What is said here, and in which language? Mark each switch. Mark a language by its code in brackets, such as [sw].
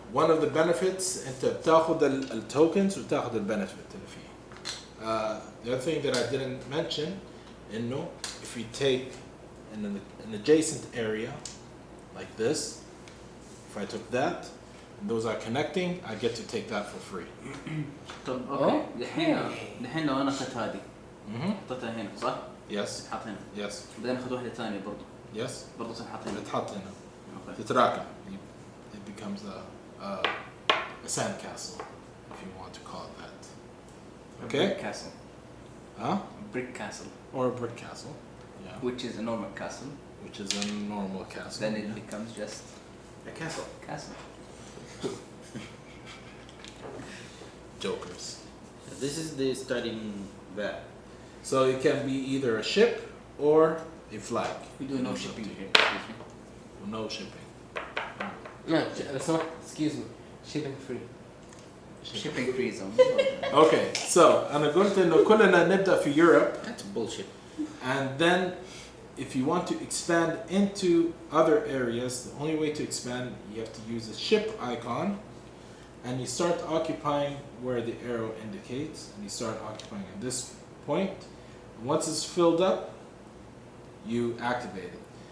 [ar] One of the benefits انت بتاخد التوكنز وتاخد البنفيت اللي فيه. [en] The other thing that I didn't mention, إنه if you take an adjacent area like this, if I took that, and those are connecting, I get to take that for free. [ar] طب اوكي دحين لو انا اخذت هذه Mm-hmm. حطيتها هنا صح؟ [en] Yes, [ar] تحط هنا [en] yes, [ar] بعدين اخذ واحدة ثانية برضه [en] yes. [ar] برضه تنحط هنا بتحط هنا. اوكي تتراكم. [en] It becomes a sand castle, if you want to call it that. Okay? Brick castle. Huh? Brick castle, Or a brick castle. Yeah. which is a normal castle. Which is a normal castle. Then it yeah. becomes just A castle. castle. Jokers. So this is the starting vat. So it can be either a ship or a flag. We do no It's up shipping to you. here. Excuse me. No shipping. No, excuse me. Shipping free. Shipping free zone. [ar] Okay, so أنا قلت إنه كلنا نبدأ في Europe, [en] That's bullshit. and then if you want to expand into other areas, the only way to expand, you have to use a ship icon, and you start occupying where the arrow indicates, and you start occupying at this point. And once it's filled up, you activate it.